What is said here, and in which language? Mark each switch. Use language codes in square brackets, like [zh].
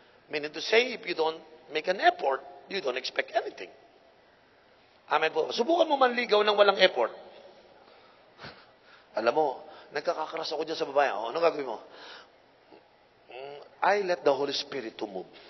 [en] Meaning to say, if you don't make an effort, you don't expect anything. [tl] Amen po. Subukan mo manligaw ng walang effort. Alam mo, nagkakakaras ako dyan sa babae. Ano gagawin mo? [en] I let the Holy Spirit to move.